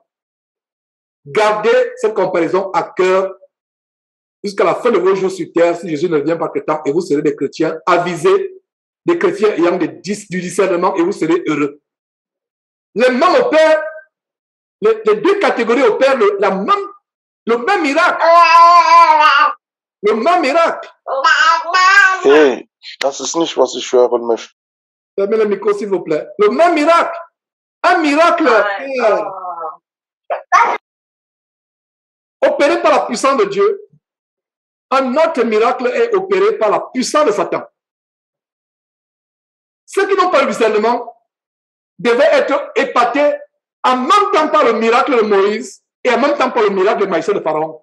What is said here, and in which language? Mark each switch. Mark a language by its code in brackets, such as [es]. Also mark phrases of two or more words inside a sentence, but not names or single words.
[fr] Gardez cette comparaison à cœur jusqu'à la fin de vos jours sur terre, si Jésus ne vient pas que temps, et vous serez des chrétiens avisés, des chrétiens ayant du discernement, et vous serez heureux. Les mêmes opèrent, les deux catégories opèrent le même miracle. Le même miracle. [de] Hey, das ist nicht, was ich hören möchte. [fr] Fermez le micro, s'il vous plaît. Le même miracle. Un miracle opéré par la puissance de Dieu. Un autre miracle est opéré par la puissance de Satan. Ceux qui n'ont pas le discernement devaient être épatés en même temps par le miracle de Moïse et en même temps par le miracle de magicien de Pharaon.